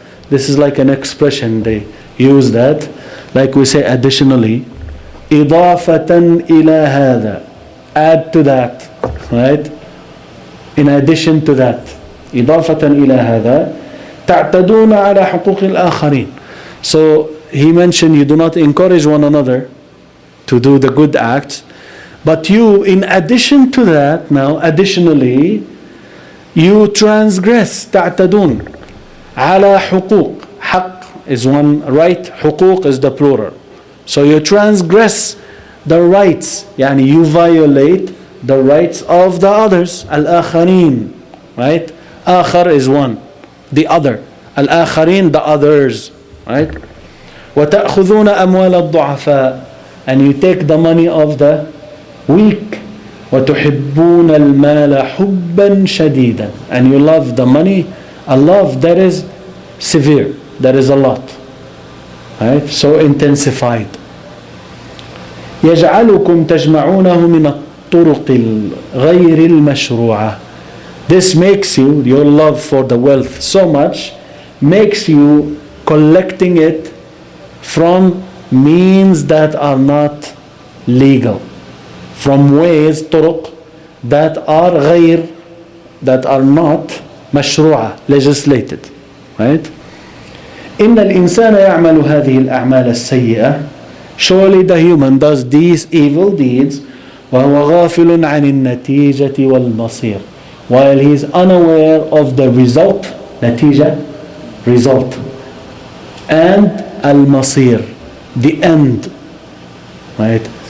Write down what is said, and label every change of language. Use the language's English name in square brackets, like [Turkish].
[English] This is like an expression, they use that, like we say additionally. [Arabic] إضافة إلى هذا, [English] add to that, right? In addition to that, [Arabic] إضافة إلى هذا, تعتدون على حقوق الآخرين. [English] So he mentioned you do not encourage one another to do the good acts, but you, in addition to that, now additionally, you transgress. [Arabic] تعتدون على حقوق. [English] حق is one right, حقوق is the plural. So you transgress the rights, you violate the rights of the others. الآخرين, right? آخر is one, the other. الآخرين, the others, right? [Arabic] وتأخذون أموال الضعفاء, [English] and you take the money of the weak. [Arabic] وتحبون المال حبا شديدا, [English] and you love the money a love that is severe, that is a lot, right? So intensified. [Arabic] يجعلكم تجمعونه من الطرق غير المشروعة. [English] This makes you, your love for the wealth so much, makes you collecting it from means that are not legal, from ways, طرق, that are غير, that are not مشروعة, legislated, right? [Arabic] إن الإنسان يعمل هذه الأعمال السيئة. [English] Surely the human does these evil deeds [Arabic] وهو غافل عن النتيجة والمصير, [English] while he is unaware of the result, نتيجة, result, and المصير, the end, right?